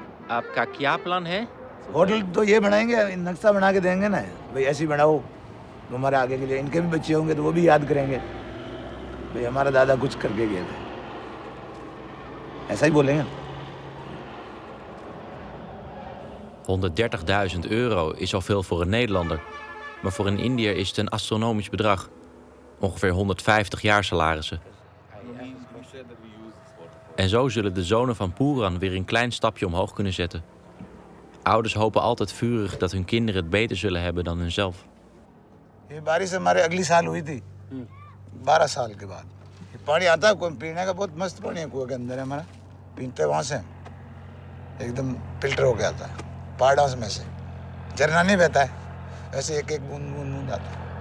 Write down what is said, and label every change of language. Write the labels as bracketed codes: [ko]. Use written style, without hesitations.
[hi] आपका क्या प्लान है? होटल तो ये बनाएंगे, नक्शा बना के देंगे ना भाई, ऐसे ही बनाओ तुम्हारे आगे के लिए। इनके भी बच्चे होंगे तो वो भी याद करेंगे भाई हमारा दादा कुछ करके गए थे, ऐसा ही बोलेंगे। [nl] 130.000 euro is al veel voor een Nederlander. Maar voor een Indiër is het een astronomisch bedrag. Ongeveer 150 jaarsalarissen. En zo zullen de zonen van Puran weer een klein stapje omhoog kunnen zetten. Ouders hopen altijd vurig dat hun kinderen het beter zullen hebben dan hunzelf. [hi] ये बारिश हमारे अगली साल हुई थी, 12 साल के बाद। ये पानी आता है पीने का, बहुत मस्त पानी है कुएं के अंदर है हमारा, पीते वहाँ से एकदम फिल्टर हो के आता है पहाड़ों में से, झरना नहीं बहता है, ऐसे एक एक बूंद बूंद बूंद आता है।